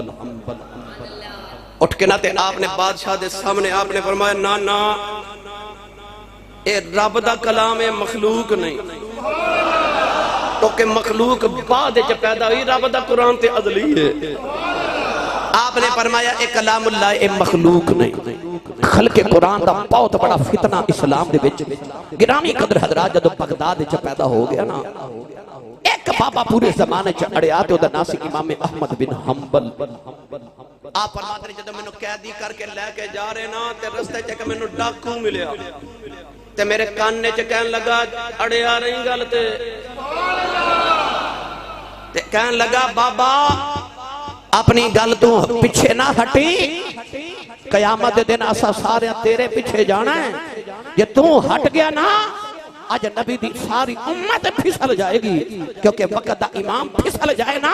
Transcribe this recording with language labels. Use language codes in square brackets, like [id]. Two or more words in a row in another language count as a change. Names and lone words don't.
[pa] اٹھ کے ناتے آپ نے بادشاہ دے سامنے آپ نے فرمایا نا نا اے رب دا کلام ہے، مخلوق نہیں. تو کہ مخلوق بعد چ پیدا ہوئی، رب دا قرآن تے ازلی ہے. آپ نے فرمایا اے کلام اللہ اے مخلوق نہیں. خلق قرآن دا بہت بڑا فتنہ اسلام دے وچ گرامی قدر حضرات جدو بغداد وچ پیدا ہو گیا نا، ایک بابا پورے زمانے چ اڑیا تے اودا نام سی امام احمد بن حنبل. آپ فرماتے ہیں جدو میں نے قیدی کر کے لے کے جا رہے نا تے رستے چ کہ میں نے ڈاکو ملیا تے میرے کاننے چ کہن لگا اڑیا رہی گل تے کہن لگا بابا اپنی گل تو پیچھے نہ ہٹی، قیامت دے دن اسا سارے تیرے پیچھے جانا ہے. یہ تو ہٹ گیا نا آج نبی دی ساری امت پھسل جائے گی، کیونکہ وقت دا امام پھسل جائے نا.